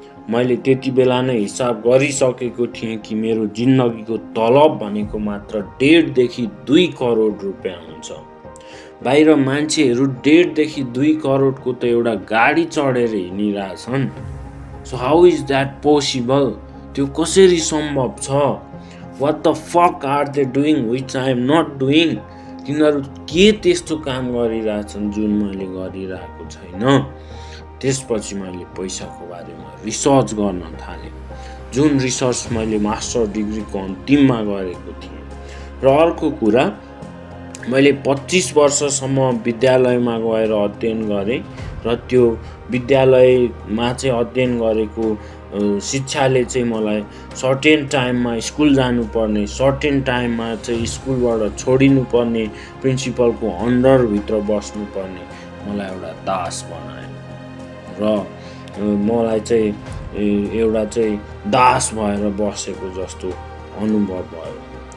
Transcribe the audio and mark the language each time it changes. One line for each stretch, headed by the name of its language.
Nepali: मैले त्यति बेला नै हिसाब गरिसकेको थिएँ कि मेरो जिन्दगीको तलब भनेको मात्र 1.5 देखि 2 करोड रुपियाँ हुन्छ। बाहिर मान्छेहरू 1.5 देखि 2 करोडको त एउटा गाडी चढेर हिँडिरहेछन्।
English: So how is that possible?
Nepali: त्यो कसरी सम्भव छ?
English: What the fuck are they doing which I am not doing?
Nepali: तिनीहरू के त्यस्तो काम गरिरहेछन् जुन मैले गरिरहेको छैन? त्यसपछि मैले पैसाको बारेमा रिसर्च गर्न थालेँ, जुन रिसर्च मैले मास्टर डिग्रीको अन्तिममा गरेको थिएँ। र अर्को कुरा, मैले 25 वर्षसम्म विद्यालयमा गएर अध्ययन गरेँ र त्यो विद्यालयमा चाहिँ अध्ययन गरेको शिक्षाले चाहिँ मलाई सर्टेन टाइममा स्कुल जानुपर्ने, सर्टेन टाइममा चाहिँ स्कुलबाट छोडिनुपर्ने, प्रिन्सिपलको अन्डरभित्र बस्नुपर्ने मलाई एउटा दास बनायो र मलाई चाहिँ एउटा चाहिँ दास भएर बसेको जस्तो अनुभव भयो।